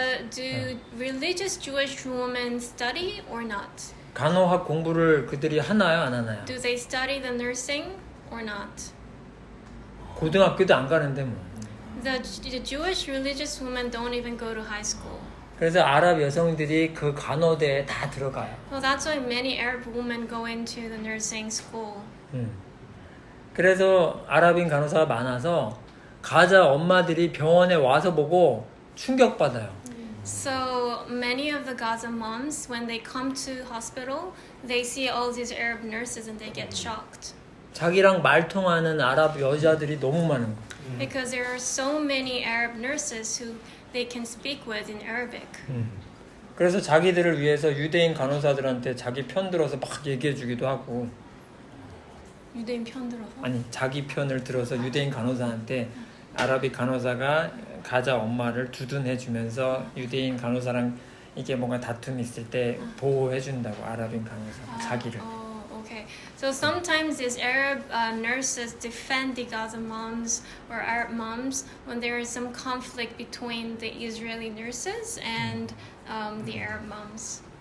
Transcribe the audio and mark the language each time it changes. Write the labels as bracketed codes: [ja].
[en] Do religious Jewish women study or not? [ko] 간호학 공부를 그들이 하나요, 안 하나요? [en] Do they study the nursing or not? [ko] 고등학교도 안 가는데 뭐. [en] The Jewish religious women don't even go to high school. [ko] 그래서 아랍 여성들이 그 간호대에 다 들어가요. [en] Well, that's why many Arab women go into the nursing school. [ko] 그래서 아랍인 간호사가 많아서 가자 엄마들이 병원에 와서 보고 충격받아요. [en] So many of the Gaza moms, when they come to hospital, they see all these Arab nurses and they get shocked. [ko] 자기랑 말통하는 아랍 여자들이 너무 많은 거예요. [en] Because there are so many Arab nurses who they can speak with in Arabic. [ko] 그래서 자기들을 위해서 유대인 간호사들한테 자기 편 들어서 막 얘기해 주기도 하고 유대인 편 들어서? 아니 자기 편을 들어서 유대인 간호사한테 아랍인 간호사가 가자 엄마를 두둔해 주면서 유대인 간호사랑 이게 뭔가 다툼이 있을 때 보호해 준다고 아랍인 간호사가 자기를. [en] Oh, okay. So sometimes these Arab nurses defend the Gaza moms or Arab moms when there is some conflict between the Israeli nurses and the Arab moms.